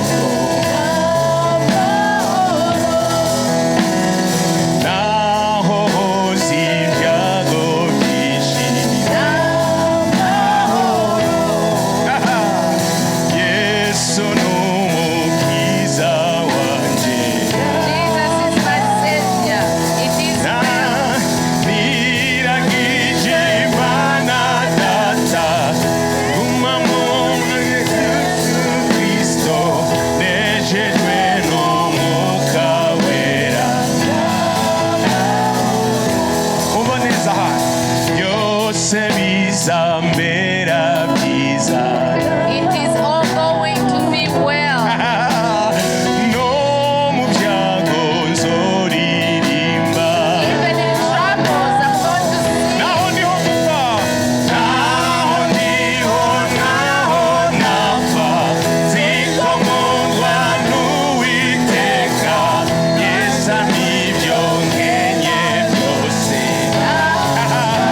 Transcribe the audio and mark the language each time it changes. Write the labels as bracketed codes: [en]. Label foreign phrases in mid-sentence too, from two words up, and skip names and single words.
[rn] naho hozi ibyago byinshi Yesu n'umukiza wanje [en] Jesus is my Savior. It is well. [rn] niragije Imana Data guma mu Yesu Kristo nejejwe n'umwuka wera umva neza aha byose bizambera byiza [en] It is all going to be well. [rn] no mu byago nzoririmba [en] Even in troubles, I'm going to sing. [rn] naho niho gupfa naho napfa zikomorwa n'Uwiteka yesa n'ibyo nkenye byose naho